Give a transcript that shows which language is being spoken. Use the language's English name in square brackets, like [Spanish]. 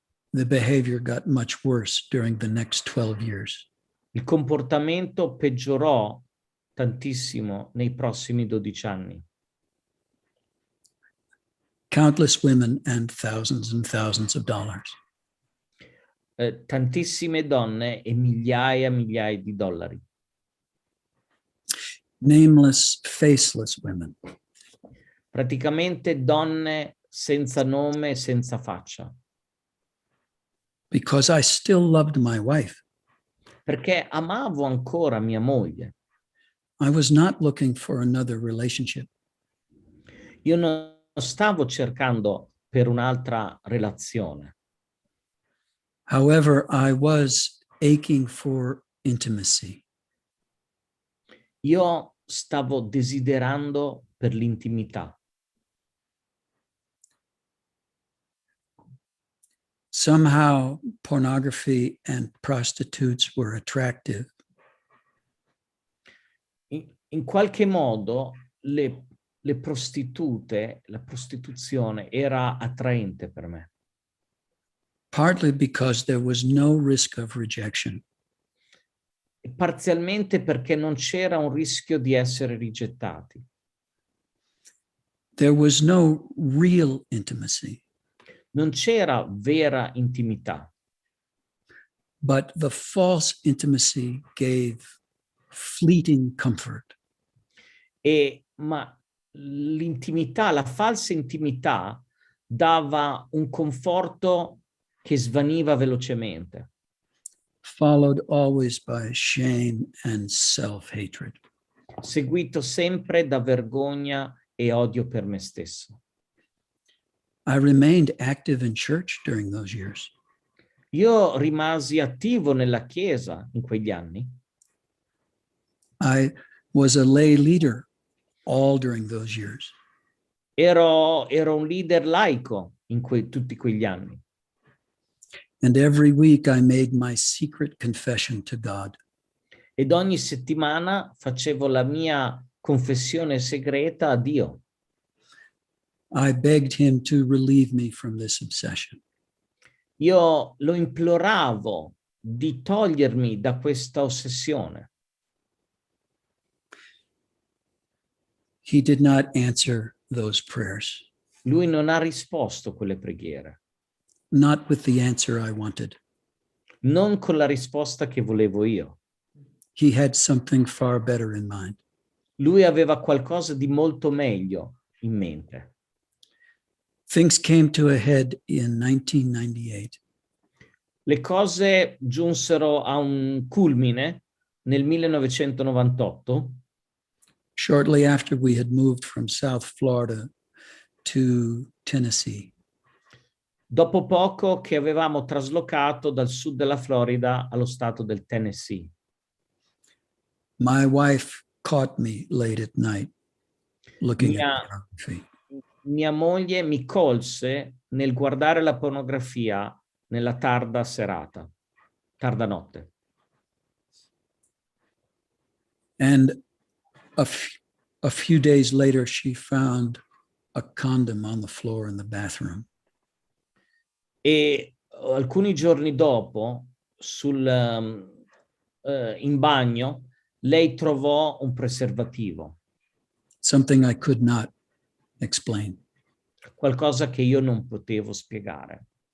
[English] The behavior got much worse during the next 12 years. [Italian] Il comportamento peggiorò tantissimo nei prossimi 12 anni. [English] Countless women and thousands of dollars. [Italian] Tantissime donne e migliaia di dollari. [English] Nameless, faceless women. [Italian] Praticamente donne senza nome, senza faccia. [English] Because I still loved my wife. [Italian] Perché amavo ancora mia moglie. [English] I was not looking for another relationship. [Italian] Io non stavo cercando per un'altra relazione. [English] However, I was aching for intimacy. [Italian] Io stavo desiderando per l'intimità. [English] Somehow, pornography and prostitutes were attractive. [Italian] In qualche modo le prostitute, la prostituzione era attraente per me. [English] Partly because there was no risk of rejection. [Italian] E parzialmente perché non c'era un rischio di essere rigettati. [English] There was no real intimacy. [Italian] Non c'era vera intimità. [English] But the false intimacy gave fleeting comfort. [Italian] Ma l'intimità, la falsa intimità dava un conforto che svaniva velocemente. [English] Followed always by shame and self-hatred. [Italian] Seguito sempre da vergogna e odio per me stesso. [English] I remained active in church during those years. [Italian] Io rimasi attivo nella chiesa in quegli anni. [English] I was a lay leader all during those years. [Italian] Ero un leader laico in tutti quegli anni. [English] And every week I made my secret confession to God. [Italian] Ed ogni settimana facevo la mia confessione segreta a Dio. [English] I begged him to relieve me from this obsession. [Italian] Io lo imploravo di togliermi da questa ossessione. [English] He did not answer those prayers, [Italian] Lui non ha risposto a quelle preghiere, [English] not with the answer I wanted. [Italian] non con la risposta che volevo io. [English] He had something far better in mind. [Italian] Lui aveva qualcosa di molto meglio in mente. [English] Things came to a head in 1998. [Italian] Le cose giunsero a un culmine nel 1998, [English] Shortly after we had moved from South Florida to Tennessee. [Italian] dopo poco che avevamo traslocato dal sud della Florida allo stato del Tennessee. [English] My wife caught me late at night looking at [Italian] Mia, [English] pornography. [Italian] mia moglie mi colse nel guardare la pornografia nella tarda serata, tarda notte. [English] And a few days later, she found a condom on the floor in the bathroom. [Italian] E alcuni giorni dopo, in bagno, lei trovò un preservativo, [English] Something I could not explain. [Italian] qualcosa che io non potevo spiegare.